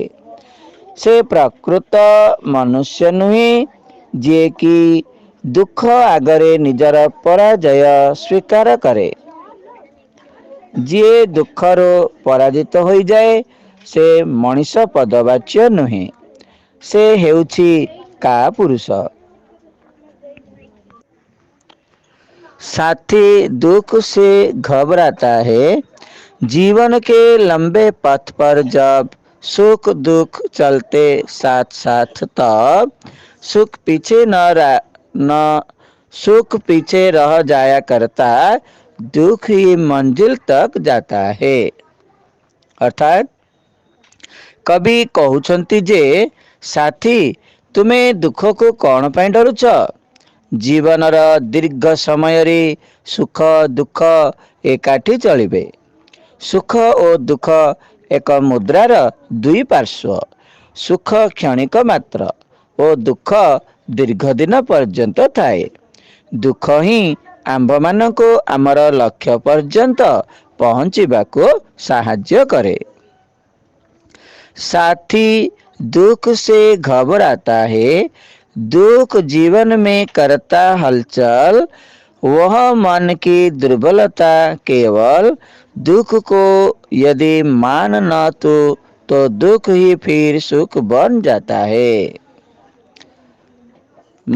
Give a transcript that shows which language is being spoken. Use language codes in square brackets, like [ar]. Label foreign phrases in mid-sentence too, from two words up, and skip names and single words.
[or] ସେ ପ୍ରକୃତ ମନୁଷ୍ୟ ନୁହେଁ ଯିଏକି ଦୁଃଖ ଆଗରେ ନିଜର ପରାଜୟ ସ୍ୱୀକାର କରେ। ଯିଏ ଦୁଃଖରୁ ପରାଜିତ ହୋଇଯାଏ, ସେ ମଣିଷ ପଦବାଚ୍ୟ ନୁହେଁ, ସେ ହେଉଛି କାପୁରୁଷ। [hi] साथी दुख से घबराता है। जीवन के लंबे पथ पर जब सुख दुख चलते साथ साथ, तब सुख पीछे न सुख पीछे रह जाया करता, दुख ही मंजिल तक जाता है। [or] ଅର୍ଥାତ କବି କହୁଛନ୍ତି ଯେ ସାଥୀ, ତୁମେ [hi] दुख को कौन [or] ପାଇଁ ଡରୁଛ। ଜୀବନର ଦୀର୍ଘ ସମୟରେ ସୁଖ ଦୁଃଖ ଏକାଠି ଚଳିବେ। ସୁଖ ଓ ଦୁଃଖ ଏକ ମୁଦ୍ରାର ଦୁଇ ପାର୍ଶ୍ୱ। ସୁଖ କ୍ଷଣିକ ମାତ୍ର ଓ ଦୁଃଖ ଦୀର୍ଘ ଦିନ ପର୍ଯ୍ୟନ୍ତ ଥାଏ। ଦୁଃଖ ହିଁ ଆମ୍ଭମାନଙ୍କୁ ଆମର ଲକ୍ଷ୍ୟ ପର୍ଯ୍ୟନ୍ତ ପହଞ୍ଚିବାକୁ ସାହାଯ୍ୟ କରେ। [hi] साथी दुख से घबराता है, दुख जीवन में करता हलचल, वह मन की दुर्बलता केवल। दुख को यदि मान न तो दुख ही फिर सुख बन जाता है।